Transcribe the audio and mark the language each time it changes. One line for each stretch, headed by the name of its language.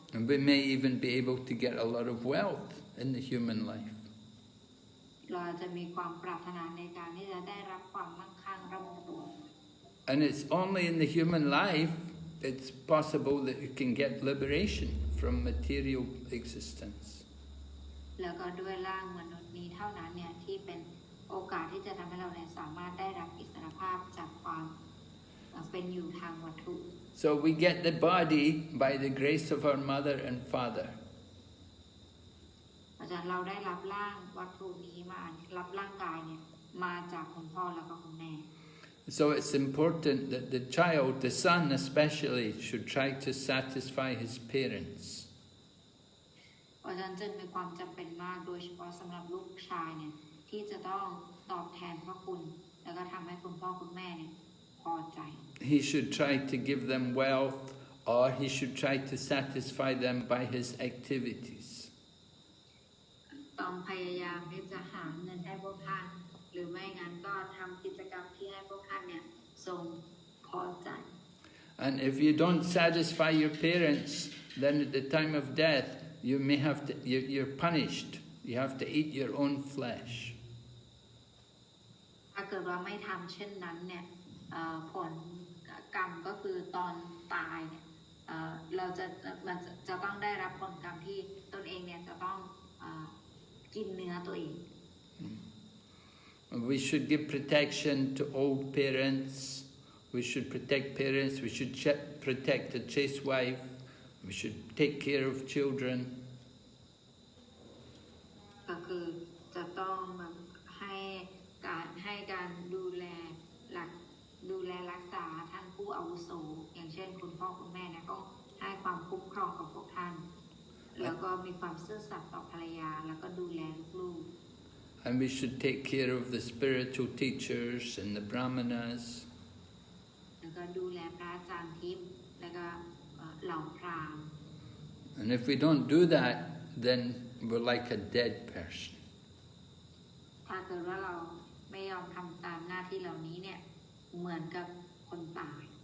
English: And we may even be able to get a lot of wealth in the human life.
Thai: เราจะมีความปรารถนาในการที่จะได้รับความมั่งคั่งร่ำรวย
English: And it's only in the human life it's possible that you can get liberation from material existence.
Thai: แล้วก็ด้วยร่างมนุษย์นี้เท่านั้นเนี่ยที่เป็นโอกาสที่จะทำให้เราเนี่ยสามารถได้รับอิสรภาพจากความเป็นอยู่ทางวัตถุ
English: So we get the body by the grace of our mother and father.
Thai: อาจารย์เราได้รับร่างวัตถุนี้มารับร่างกายเนี่ยมาจากคุณพ่อแล้วก็คุณแม่
English: So it's important that the child, the son especially, should try to satisfy his parents.
Thai: เพราะฉะนั้นจึงมีความจำเป็นมากโดยเฉพาะสำหรับลูกชายเนี่ยที่จะต้องตอบแทนพระคุณแล้วก็ทำให้คุณพ่อคุณแม่เนี่ยพอใจ
English: he should try to give them wealth, or he should try to satisfy them by his activities.
Thai: ต้องพยายามที่จะหาเงินให้พวกท่านหรือไม่งั้นก็ทำกิจกรรมที่ให้พวกท่านเนี่ยทรงพอใจ
English: And if you don't satisfy your parents, then at the time of death, you may have to, you're punished. You have to eat your own flesh.
Thai: ถ้าเกิดว่าไม่ทำเช่นนั้นเนี่ยผลกรรมก็คือตอนตายเนี่ยเราจะต้องได้รับผลกรรมที่ตนเองเนี่ยจะต้องกินเนื้อตัวเอง
English: We should give protection to old parents. We should protect parents. We should protect a chaste wife. We should take care of children.
Thai: ก็คือจะต้องให้การดูแลรักษาท่านผู้อาวุโสอย่างเช่นคุณพ่อคุณแม่เนี่ยก็ให้ความคุ้มครองกับพวกท่านแล้วก็มีความซื่อสัตย์ต่อภรรยาแล้วก็ดูแลลูก
English: And we should take care of the spiritual teachers and the brahmanas.
Thai: แล้วก็ดูแลพระอาจารย์ทิพย์แล้วก็เหล่าพราหมณ์
English: And if we don't do that, then we're like a dead person.
Thai: ถ้าเกิดว่าเราไม่ยอมทำตามหน้าที่เหล่านี้เนี่ยเหมือนกับคนตาย